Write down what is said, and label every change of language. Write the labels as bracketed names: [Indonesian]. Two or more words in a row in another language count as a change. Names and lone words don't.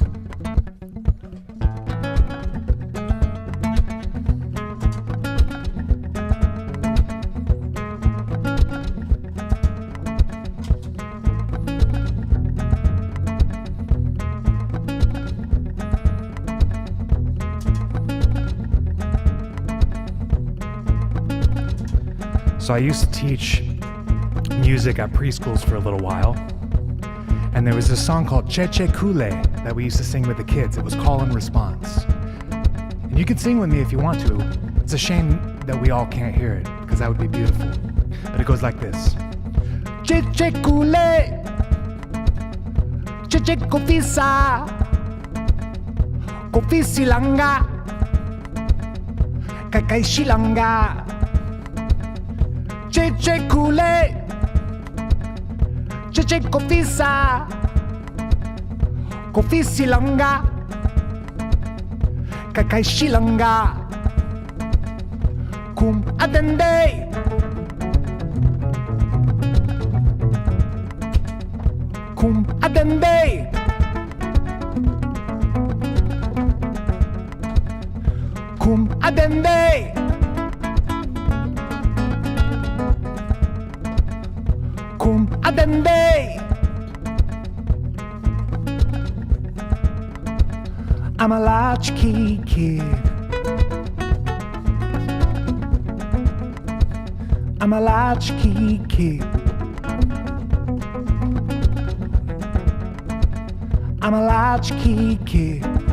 [English] So I used to teach music at preschools for a little while. And there was this song called Che Che Kule that we used to sing with the kids. It was call and response. And you can sing with me if you want to. It's a shame that we all can't hear it, because that would be beautiful. But it goes like this. [Akan] Che Che Kule, Che Che Kofisa, Kofisi Langa, Kakai Shilanga. Che Che Kule, Che Che Kofisa, Kofisi Langa, Kakai Shilanga. Kum Adende, Kum Adende, Kum Adende. Kum Adende. [English] I'm a latchkey kid. I'm a latchkey kid. I'm a latchkey kid.